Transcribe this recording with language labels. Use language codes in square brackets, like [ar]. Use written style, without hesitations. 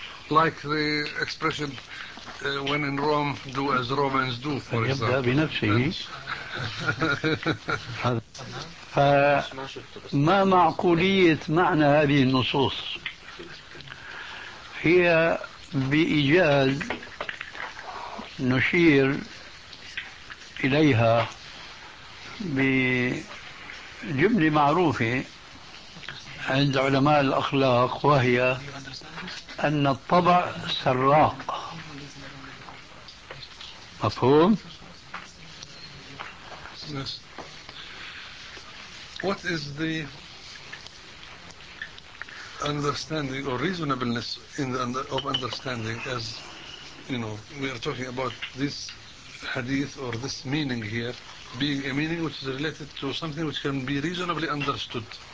[en] Like the expression, when in Rome, do as Romans do, for example. [ar] ما معقولية معنى هذه النصوص؟ هي بإيجاز نشير إليها بجملة معروفة عند علماء الأخلاق، وهي أن الطبع سراق، مفهوم؟ [en] What is the understanding or reasonableness in the of understanding, as you know, we are talking about this hadith or this meaning here being a meaning which is related to something which can be reasonably understood.